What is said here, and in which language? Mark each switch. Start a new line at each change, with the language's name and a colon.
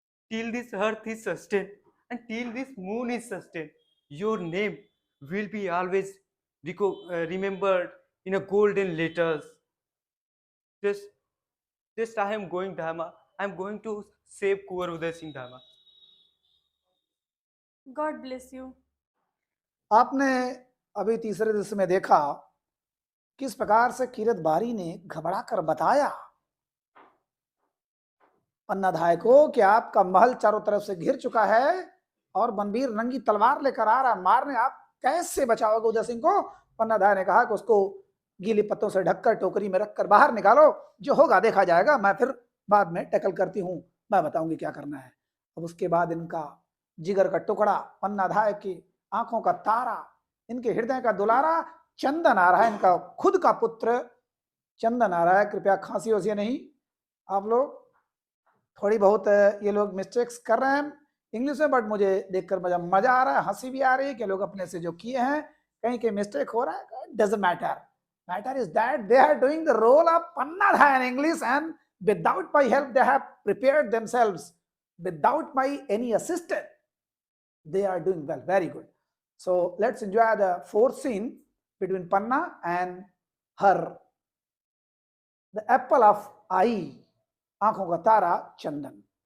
English: Till this earth is sustained and till this moon is sustained, your name will be always remembered in a golden letters. Just, just I am going, Dharma. I am going to save Kuwar Uday Singh, Dharma. God bless you.
Hindi: आपने अभी तीसरे दृश्य में देखा किस प्रकार से कीरत बारी ने घबरा कर बताया पन्नाधाय को कि आपका महल चारों तरफ से घिर चुका है और बनबीर नंगी तलवार लेकर आ रहा है मारने, आप कैसे बचाओगे उदय सिंह को। पन्नाधाय ने कहा कि उसको गीली पत्तों से ढककर टोकरी में रखकर बाहर निकालो, जो होगा देखा जाएगा, मैं फिर बाद में टैकल करती हूँ, मैं बताऊंगी क्या करना है। अब उसके बाद इनका जिगर का टुकड़ा, पन्नाधाय की आंखों का तारा, इनके हृदय का दुलारा चंदन आ रहा है, इनका खुद का पुत्र चंदन आ रहा है। कृपया खांसी वसी नहीं, आप लोग थोड़ी बहुत ये लोग मिस्टेक्स कर रहे हैं इंग्लिश में, बट मुझे देखकर मजा आ रहा है, हंसी भी आ रही है कि लोग अपने से जो किए हैं कहीं के मिस्टेक हो रहा है,
English: Doesn't matter. Matter is that they are doing the role of Pannadhai in English and without my help they have prepared themselves, without my any assistance they are doing well, very good. So let's enjoy the fourth scene between Panna and her, the apple of eye,
Hindi: आंखों का तारा
English: Chandan.